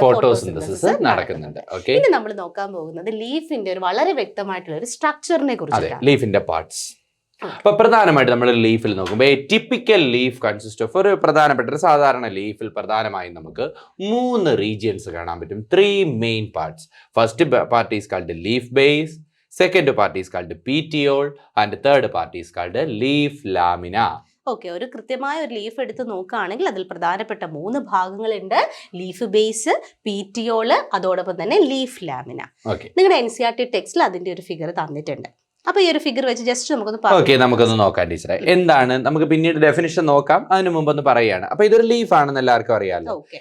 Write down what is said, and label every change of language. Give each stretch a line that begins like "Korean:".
Malayalam: Photosynthesis നടക്കുന്നുണ്ട്. Okay, ഇനി നമ്മൾ നോക്കാൻ പോകുന്നത് ലീഫിന്റെ ഒരു വളരെ വ്യക്തമായിട്ടുള്ള ഒരു സ്ട്രക്ചറിനെ കുറിച്ചാണ്. ലീഫിന്റെ പാർട്സ്. അപ്പൊ പ്രധാനമായിട്ട് നമ്മൾ ലീഫിൽ നോക്കുമ്പോൾ
English: typical leaf consist of,
Malayalam: ഒരു പ്രധാനപ്പെട്ട ഒരു സാധാരണ ലീഫിൽ പ്രധാനമായും നമുക്ക് 3 റീജിയൻസ് കാണാൻ പറ്റും. 3 main parts.
English: First part is called leaf base, second part is called petiole, and third part is called leaf lamina.
Malayalam: Okay, ഒരു കൃത്യമായ ഒരു ലീഫ് എടുത്ത് നോക്കുകയാണെങ്കിൽ അതിൽ പ്രധാനപ്പെട്ട 3 ഭാഗങ്ങളുണ്ട്. ലീഫ് ബേസ്, പീറ്റിയോള്, അതോടൊപ്പം തന്നെ ലീഫ് ലാമിന. നിങ്ങളുടെ NCERT ടെക്സ്റ്റിൽ അതിന്റെ ഒരു ഫിഗർ തന്നിട്ടുണ്ട്. അപ്പൊ ഈ ഒരു ഫിഗർ വെച്ച് ജസ്റ്റ് നമുക്കൊന്ന് നോക്കാം ടീച്ചറെ. എന്താണ്, നമുക്ക് പിന്നീട് ഡെഫിനിഷൻ നോക്കാം. അതിനു മുമ്പ് ഒന്ന് പറയുകയാണ്. അപ്പൊ ഇതൊരു ലീഫ് ആണെന്ന് എല്ലാവർക്കും അറിയാലോ.